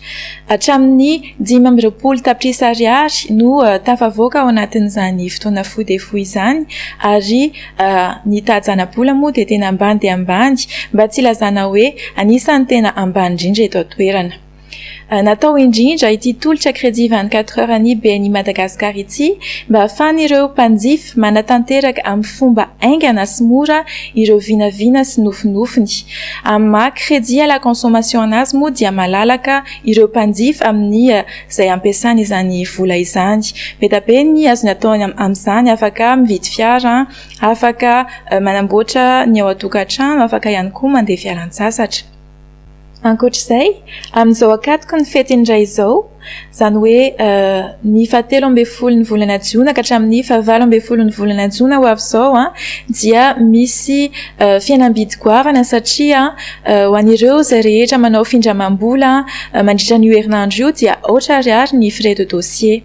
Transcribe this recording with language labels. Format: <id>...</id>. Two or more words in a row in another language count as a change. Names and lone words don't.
<mg>Hatramin'ny 520 tapitrisa ariary no tafavoaka ao anatin'izany fotoana fohy de fohy izany, ary ny tahajana-bola moa dia tena ambany dia ambany, mba tsy ilazana hoe anisan'ny tena ambany indrindra eto an-toerana. Natao indrindra ity tolotra</mg> <fr>crédit 24 heures</fr> <mg>any BNI Madagascar ity mba ahafahan'ireo mpanjifa manatanteraka amin'ny fomba aingana sy mora ireo vinavina sy nofinofiny. Amin'ny maha</mg> <fr>crédit à la consommation</fr> <mg>anazy moa dia malalaka ireo mpanjifa amin'ny izay ampiasany izany vola izany. Beta be ny azony atao amin'izany, afaka mividy fiara, afaka manamboatra ny ao an-tokantrano, afaka ihany koa mandeha fialan-tsasatra. Ankoatr'izay, amin'izao akatoky ny fety indray izao, izany hoe ny 17 ny volana Jiona ka hatramin'ny 18 ny volana Jiona ho avy izao dia misy fihenam-bidy goavana satria ho an'ireo izay rehetra manao findramam-bola mandritra ny herinandro io dia 4 ariary ny</mg> <fr>frais de dossier.</fr>